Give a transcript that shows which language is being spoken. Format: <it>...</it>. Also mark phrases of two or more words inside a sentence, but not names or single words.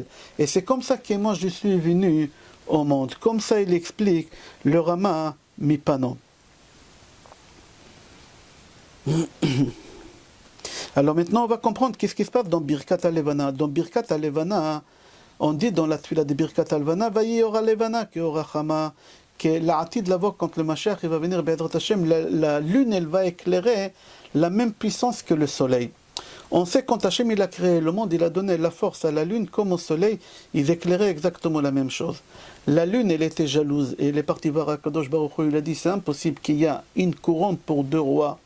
<fr>Et c'est comme ça que moi je suis venu au monde. Comme ça il explique le Rama Mipano. Alors maintenant on va comprendre qu'est-ce qui se passe dans Birkat HaLevana. Dans Birkat HaLevana, on dit dans la tfila de Birkat HaLevana,</fr> <he>והיה אור הלבנה כ אור החמה,</he> <fr>que l'atid la voix quand le Mashiach il va venir,</fr> <he>בעזרת השם,</he> <fr>la lune elle va éclairer la même puissance que le soleil. On sait quand Hashem il a créé le monde, il a donné la force à la lune comme au soleil, ils éclairaient exactement la même chose. La lune elle était jalouse et elle est partie voir Akadosh Baruch Hu, il a dit c'est impossible qu'il y a une couronne pour deux rois.</fr>